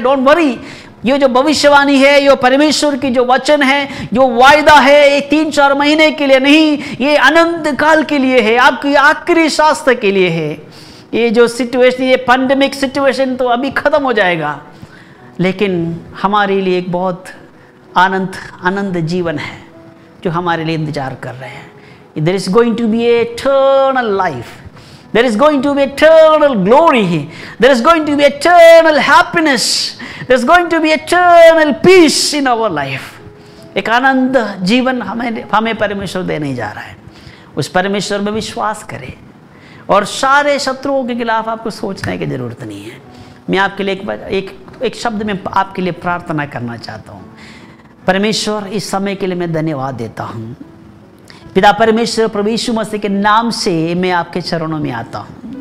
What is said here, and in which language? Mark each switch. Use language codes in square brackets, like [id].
[en] don't worry, [hi] ये जो भविष्यवाणी है, ये परमेश्वर की जो वचन है, जो वायदा है, ये 3-4 महीने के लिए नहीं, ये अनंत काल के लिए है, आपकी आखिरी शास्त्र के लिए है। ये जो सिचुएशन, ये पैंडेमिक सिचुएशन तो अभी खत्म हो जाएगा, लेकिन हमारे लिए एक बहुत आनंद जीवन है जो हमारे लिए इंतजार कर रहे हैं। [en] There is going to be eternal life. There is going to be eternal glory. There is going to be eternal happiness. There is going to be eternal peace in our life. [hi] एक आनंद जीवन हमें परमेश्वर देने जा रहा है। उस परमेश्वर में विश्वास करें और सारे शत्रुओं के खिलाफ आपको सोचने की जरूरत नहीं है। मैं आपके लिए एक शब्द में आपके लिए प्रार्थना करना चाहता हूँ। परमेश्वर, इस समय के लिए मैं धन्यवाद देता हूँ। पिता परमेश्वर, प्रभु यीशु मसीह के नाम से मैं आपके चरणों में आता हूँ।